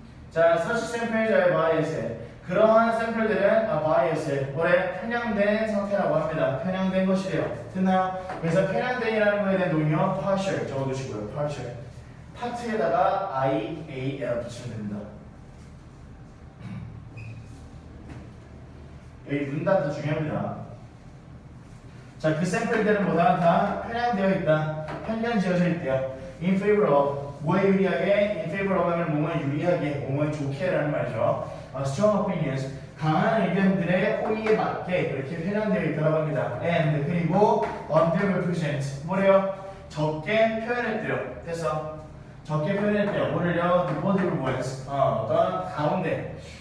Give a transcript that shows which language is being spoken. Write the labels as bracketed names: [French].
[English] 자, such samples are biased. [Korean] 그러한 샘플들은 biased, 뭐래? 편향된 상태라고 합니다. 편향된 것이래요. 됐나요? 그래서 편향된이라는 거에 대한 동의어 partial 적어두시고요. [English] partial. [Korean] 파트에다가 IAL 붙이면 됩니다. 여기 문단도 중요합니다. 자, 그 샘플들은 뭐다? 다 편향되어 있다. 편향 지어져 있대요. [English] In favor of [Korean] 뭐에 유리하게? In favor of 하면 뭐뭐에 유리하게, 뭐뭐에 좋게라는 말이죠. [English] Strong opinions [Korean] 강한 의견들의 호의에 맞게 그렇게 편향되어 있다고 합니다. And 그리고 underrepresent 뭐래요? 적게 표현했대요. 됐어? 적게 표현했대요. 뭐를요? [English] The border voice [Korean] 어떤 가운데